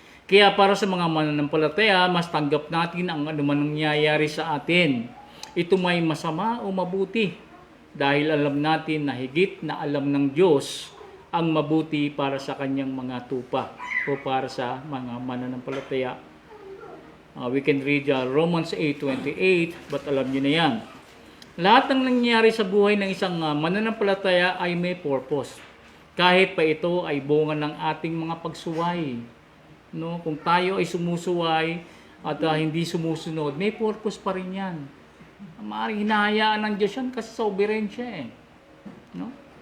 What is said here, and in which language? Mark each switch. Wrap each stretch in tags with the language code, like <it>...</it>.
<tl>Kaya para sa mga mananampalataya, mas tanggap natin ang anuman nangyayari sa atin. Ito may masama o mabuti dahil alam natin na higit na alam ng Diyos ang mabuti para sa kanyang mga tupa o para sa mga mananampalataya.</tl> <en>We can read Romans 8:28, but</en> <tl>alam niyo na yan. Lahat ng nangyayari sa buhay ng isang mananampalataya ay may purpose. Kahit pa ito ay bunga ng ating mga pagsuway. No, kung tayo ay sumusuway at hindi sumusunod, may purpose pa rin yan. Maaaring hinahayaan ng Diyos yan kasi sovereign siya eh. No?</tl>